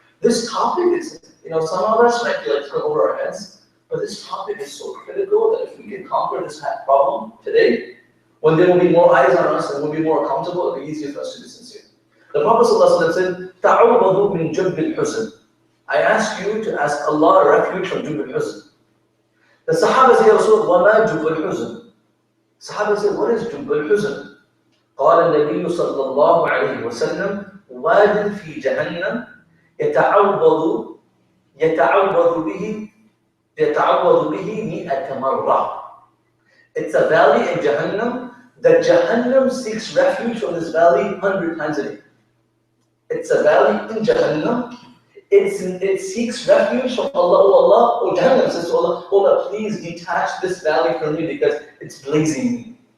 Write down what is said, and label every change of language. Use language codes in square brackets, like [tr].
[en] This topic is, some of us might be like going over our heads, but this topic is so critical that if we can conquer this problem today, when there will be more eyes on us and we'll be more accountable, it'll be easier for us to be sincere. The Prophet ﷺ said, [ar] "Ta'awwadu min jubb al-huzn." [en] I ask you to ask Allah refuge from jubb al-huzn. The Sahaba said, [ar] "Wa ma jubb al-huzn?" [en] Sahaba said, "What is jubb al-huzn?" [ar] قال النبي صلى الله عليه وسلم واد في جهنم يتعوض به 100 مرة. [en] It's a valley in Jahannam that Jahannam seeks refuge from this valley 100 times a day. It's a valley in Jahannam. It seeks refuge from Allah. Oh Allah, oh Jahannam says to Allah, oh Allah, please detach this valley from me because it's blazing me.